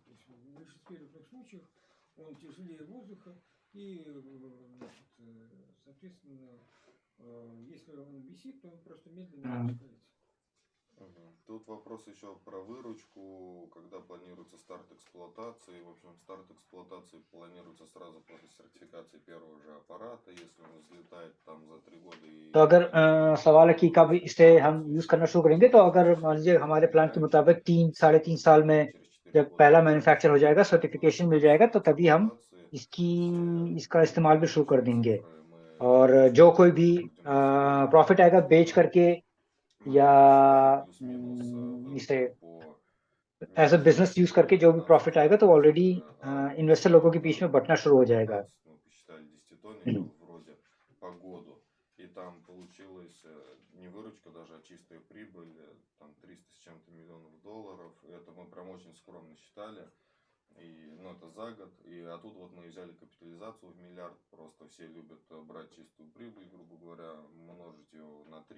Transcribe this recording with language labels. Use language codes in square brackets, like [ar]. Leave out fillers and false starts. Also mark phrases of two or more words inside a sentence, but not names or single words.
[ru] То есть в большинстве случаев он тяжелее воздуха, и, значит, соответственно, если он висит, то он просто медленно опускается. Тут вопрос еще про выручку, когда планируется старт эксплуатации. В общем, старт эксплуатации планируется сразу после сертификации первого же аппарата, если он взлетает там за 3 года. [hi] तो अगर सवाल है कि कब इसे हम यूज करना शुरू करेंगे, तो अगर मान लीजिए हमारे प्लान के मुताबिक 3-3.5 साल में जब पहला मैन्युफैक्चर हो जाएगा, सर्टिफिकेशन मिल जाएगा, तो तभी हम इसका इस्तेमाल भी शुरू कर देंगे। और जो कोई भी प्रॉफिट आएगा बेच करके या इसे [en] as a business use [hi] करके जो भी प्रॉफिट आएगा, तो [en] already investor [hi] लोगों के बीच में बंटना शुरू हो जाएगा। [ru] там получилась не выручка даже, а чистая прибыль, там 300 с чем-то миллионов долларов. Это мы прям очень скромно считали. И, ну, это за год. И оттуда вот мы взяли капитализацию в миллиард. Просто все любят брать чистую прибыль, грубо говоря, множить ее на 3.